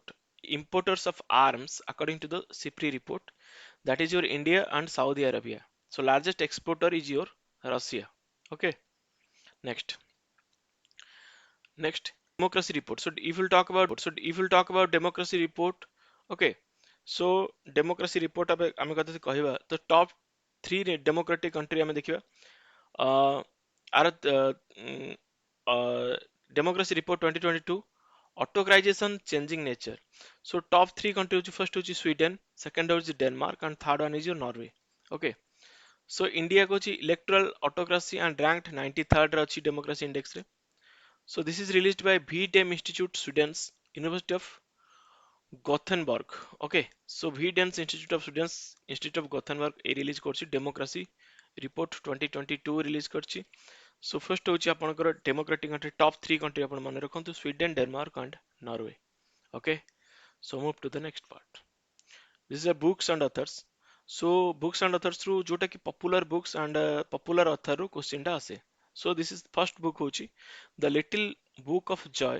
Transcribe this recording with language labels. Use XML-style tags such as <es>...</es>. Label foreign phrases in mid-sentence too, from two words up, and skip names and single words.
<en>Importers of arms according to the CIPRI report, that is your India and Saudi Arabia. So largest exporter is your Russia. Okay, next. Next, democracy report. So if we'll talk about democracy report, okay. So democracy report</en> <or>ଆମେ କଥା କହିବା ତ</or> <en>top 3 democratic country</en> <or>ଆମେ ଦେଖିବା.</or> <en>Our democracy report 2022, autocratization changing nature. So top 3 country hochi, first hochi Sweden, second hochi Denmark, and third one is your Norway. Okay, so India</en> <or>କୁ ହଉଛି</or> <en>electoral autocracy and ranked 93rd</en> <or>ର ହଉଛି</or> <en>democracy index re. So this is released by VDEM Institute students, University of Gothenburg. Okay, so VDEM Institute of Students, Institute of Gothenburg a release करछि democracy report 2022 release करछि. So first</en> <or>ହଉଛି ଆପଣଙ୍କର</or> <en>democratic country, top 3 country</en> <or>ଆପଣ ମାନେ ରଖନ୍ତୁ,</or> <en>Sweden, Denmark and Norway. Okay, so move to the next part. This is a books and authors. So books and authors through</en> <or>ଯୋଉଟା କି</or> <en>popular books and popular author रो question</en> <or>ଟା ଅଛି.</or> <en>So this is first book होछि The Little Book of Joy.</en>